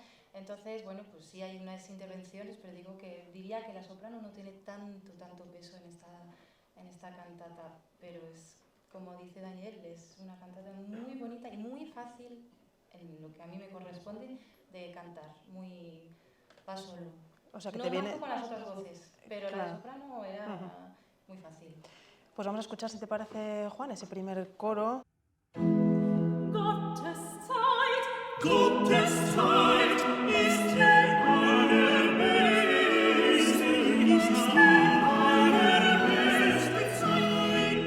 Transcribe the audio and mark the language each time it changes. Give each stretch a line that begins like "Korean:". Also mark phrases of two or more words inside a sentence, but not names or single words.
Spanish: Entonces, bueno, pues sí hay unas intervenciones, pero diría que la soprano no tiene tanto peso en esta cantata, pero es, como dice Daniel, es una cantata muy bonita y muy fácil, en lo que a mí me corresponde, de cantar, muy solo. O sea, que no te viene... tanto con las otras voces, pero claro. La soprano era muy fácil. Pues vamos a escuchar, si te parece, Juan, ese primer coro.
German: Gottes Zeit ist die allerbeste, ist die allerbeste Zeit.